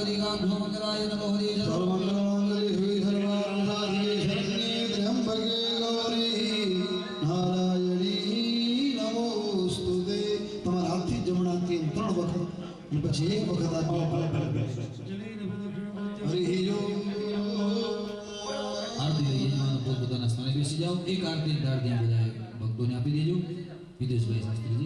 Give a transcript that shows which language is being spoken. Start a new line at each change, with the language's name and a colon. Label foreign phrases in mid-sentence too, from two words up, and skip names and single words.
Sanskrit: ध्रुवमंगलाय नमो हरि सर्वमंगलमंगले हुई सर्वार्थसाधिके शरण्ये त्र्यंबके गौरी नारायणी नमोस्तुते।
Gujarati: તમારા હાથથી જમણાથી 3 વખત અને પછી 1 વખત આ હરિ આરતી યજમાન પોતાના સ્થાને બેસી જાઓ એક આરતી ધારથી બધાએ ભક્તોને આપી દેજો વિદેશભાઈ શાસ્ત્રીજી